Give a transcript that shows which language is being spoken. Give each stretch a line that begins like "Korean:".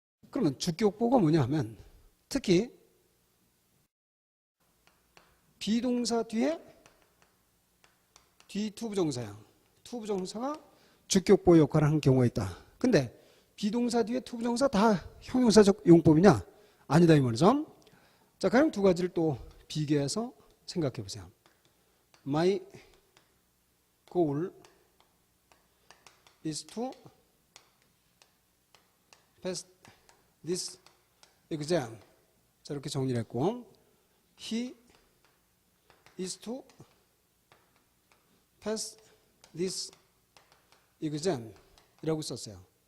Korean: 그러면 주격 보호가 뭐냐 하면 특히 비동사 뒤에 뒤 투부정사야. 투부정사가 주격 보호 역할을 하는 경우가 있다. 근데 비동사 뒤에 투부정사 다 형용사적 용법이냐? 아니다 이 말이죠. 자, 가령 두 가지를 또 비교해서 생각해 보세요.
English: My goal is to pass this exam.
Korean: 자, 이렇게 정리를 했고
English: He is to pass this exam
Korean: 이라고 썼어요.